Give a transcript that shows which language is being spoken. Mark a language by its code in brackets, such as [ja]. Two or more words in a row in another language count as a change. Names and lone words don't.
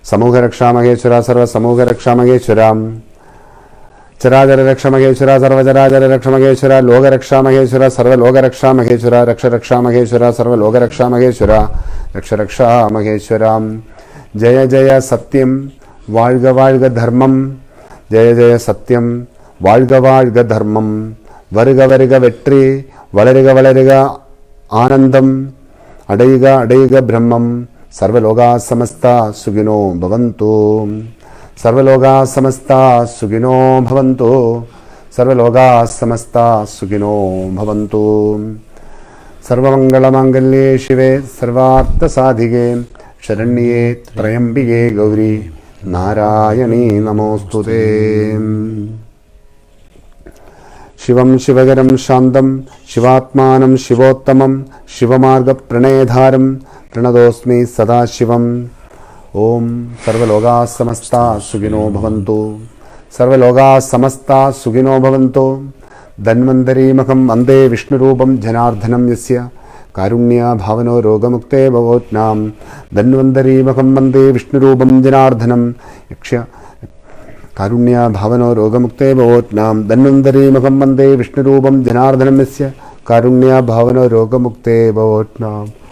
[sa] സമൂഹരക്ഷാമഹേശ്വര സർവസമൂഹരക്ഷാമഹേശ്വരാം ചരാചരരക്ഷമഹേശ്വര സർവചരാചരരക്ഷമഹേശ്വര ലോകരക്ഷാമഹേശ്വര സർവലോകരക്ഷാമഹേശ്വര രക്ഷരക്ഷാമഹേശ്വര സർവലോകരക്ഷാമഹേശ്വര രക്ഷരക്ഷാമഹേശ്വരാം. [ta] ஜெய ஜெய சத்யம் வாழ்க வாழ்க தர்மம். ஜெய ஜெய சத்யம் வாழ்க வாழ்க தர்மம். வருக வருக வெற்றி வளருக வளருக ஆனந்தம். அடையுக அடையுக பிரம்மம். [sa] സർവലോകാ സമസ്ത സുഖിനോ ഭവന്തു. സർവലോകാ സമസ്ത സുഖിനോ ഭവന്തു. സർവലോകാ സമസ്ത സുഖിനോ ഭവന്തു. സർവമംഗളമാംഗല്യേ ശിവേ സർവാർത്ഥസാധികേ ശരണ്യേ ത്രയംബികേ ഗൗരി നാരായണീ നമോസ്തുതേ. ശിവം ശിവകരം ശാന്തം ശിവാത്മാനം ശിവോത്തമം ശിവമാർഗപ്രണേധാരം പ്രണതോസ്മി സദാശിവം. ഓം സർവലോകാ സമസ്ത സുഖിനോ ഭവന്തു. സർവലോകാ സമസ്ത സുഖിനോ ഭവന്തു. ധന്വന്തരീമഹം വന്ദേ വിഷ്ണുരൂപം ജനാർദ്ദനം യസ്യ കാരുണ്യഭാവനോ രോഗമുക്തേ ഭവോത്നാം. ധന്വന്തരീമഹം വന്ദേ വിഷ്ണുരൂപം ജനാർദ്ദനം യക്ഷ്യ കാരുണ്യഭാവനോ രോഗമുക്തേ ഭവോത്നാം. ധന്വന്തരീമഹം വന്ദേ വിഷ്ണുരൂപം ജനാർദ്ദനം യസ്യ കാരുണ്യഭാവനോ രോഗമുക്തേ ഭവോത്നാം.